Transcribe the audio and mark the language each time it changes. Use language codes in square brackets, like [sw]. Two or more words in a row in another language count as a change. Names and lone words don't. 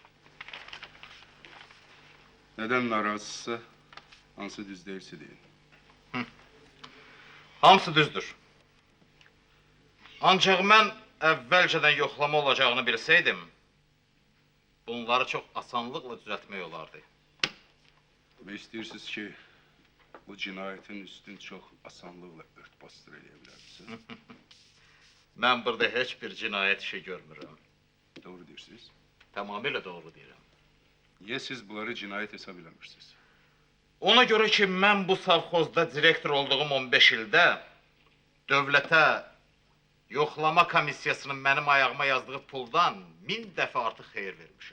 [tr] Neden narazısı, [az] hansı düz değilse deyin. Hamısı düzdür. Ancaq mən əvvəlcədən yoxlama olacağını bilsəydim, bunları çox asanlıqla düzəltmək olardı. [tr] Ve istiyorsunuz ki, bu cinayetin üstün çok asanlıkla örtbastır edebilirsiniz. [az] Mən burada heç bir cinayət işi görmürəm. [tr] Doğru diyorsunuz. [az] Tamamilə doğru deyirəm. Niye siz bunları cinayet hesab eləmirsiniz? Ona görə ki, mən bu savxozda direktor olduğum 15 ildə dövlətə yoxlama komissiyasının mənim ayağıma yazdığı puldan 1000 dəfə artıq xeyir vermişəm.